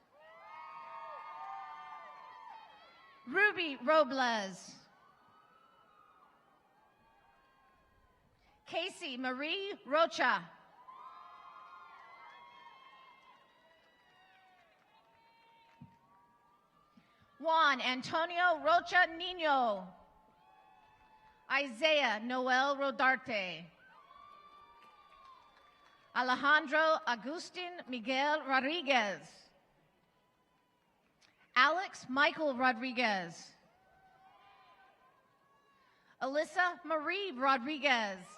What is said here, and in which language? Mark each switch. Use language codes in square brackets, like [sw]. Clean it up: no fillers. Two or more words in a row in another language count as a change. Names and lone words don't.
[en] Ruby Robles. Casey Marie Rocha. Juan Antonio Rocha Nino. Isaiah Noel Rodarte. Alejandro Agustin Miguel Rodriguez. Alex Michael Rodriguez. Alyssa Marie Rodriguez.